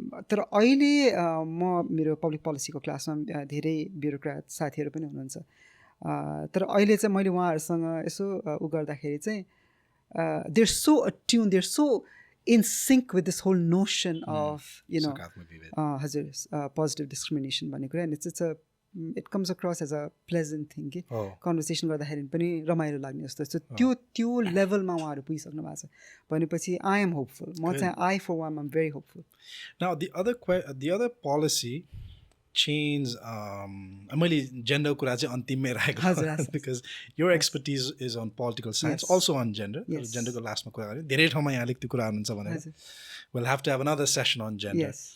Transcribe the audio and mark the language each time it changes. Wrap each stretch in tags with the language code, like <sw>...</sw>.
<ne>तर अहिले म मेरो पब्लिक पोलिसीको क्लासमा धेरै ब्युरोक्राट साथीहरू पनि हुनुहुन्छ. तर अहिले चाहिँ मैले उहाँहरूसँग यसो उ गर्दाखेरि चाहिँ</ne> <en>they're so attune, they're so in sync with this whole notion of</en> <ne>हजुर</ne> <en>positive discrimination</en> <ne>भन्ने कुरा.</ne> <en>And it comes across as a pleasant thing</en> <ne>कि कन्भर्सेसन गर्दाखेरि पनि रमाइलो लाग्ने जस्तो. सो त्यो लेभलमा उहाँहरू पुगिसक्नु भएको छ भनेपछि</ne> <en>I am hopeful.</en> <ne>म चाहिँ</ne> <en>I for one am very hopeful. Now the other policy change</en> <ne>मैले जेन्डर कुरा चाहिँ अन्तिममै राखेको</ne> <en>Because your expertise is on political science, also on gender.</en> <ne>जेन्डरको लास्टमा कुरा गऱ्यो, धेरै ठाउँमा यहाँ अलिकति कुरा हुनुहुन्छ भनेर</ne> <en>we'll have to have another session on gender.</en>